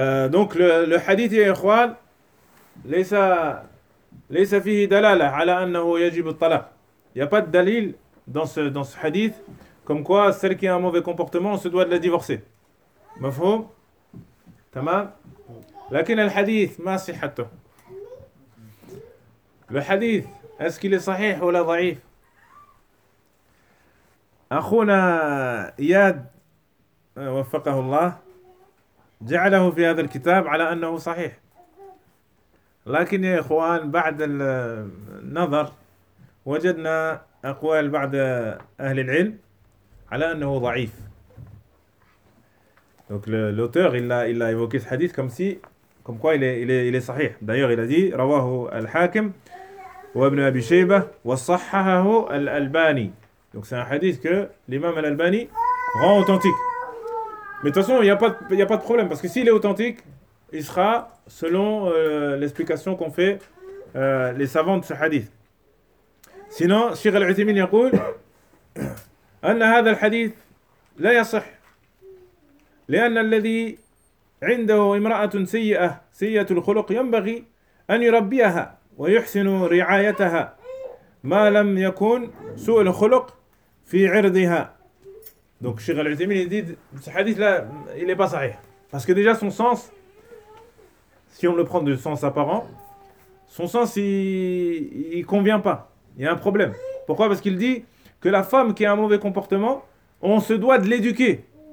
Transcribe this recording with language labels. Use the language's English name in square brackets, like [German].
[French] Donc, le hadith, [Arabic] ya ikhwan, laissa fihi dalala ala annahu yajib al-talaq. [French] Il n'y a pas de dalil dans ce hadith, comme quoi, celle qui a un mauvais comportement, on se doit de la divorcer. [Arabic] Mafoum ? تمام لكن الحديث ما صحته الحديث اسكي لي صحيح ولا ضعيف اخونا اياد وفقه الله جعله في هذا الكتاب على انه صحيح لكن يا اخوان بعد النظر وجدنا اقوال بعض اهل العلم على انه ضعيف. [French] Donc l'auteur, il a évoqué ce hadith comme quoi il est sahih. D'ailleurs, il a dit [Arabic] Rawahu al-Hakim wa Ibn Abi Shaybah wa sahhahahu al-Albani. [French] Donc c'est un hadith que l'imam al-Albani rend authentique. Mais de toute façon, il n'y a pas de problème, parce que s'il est authentique, il sera selon l'explication qu'ont fait les savants de ce hadith. Sinon, Cheikh Al-Uthaymin dit que ce hadith n'est pas vrai. Parce que celui qui a une femme mauvaise, mauvaise [Arabic] خلق ينبغي أن يربيها ويحسن رعايتها ما لم يكون سوء الخلق في عرضها. [French] Donc Cheikh Al-Uthaymin dit ce hadith là il est pas sahih, parce que déjà son sens, si on le prend de sens apparent, son sens il convient pas. Il y a un problème. Pourquoi? Parce qu'il dit que la femme qui a un mauvais comportement, on se doit de l'éduquer.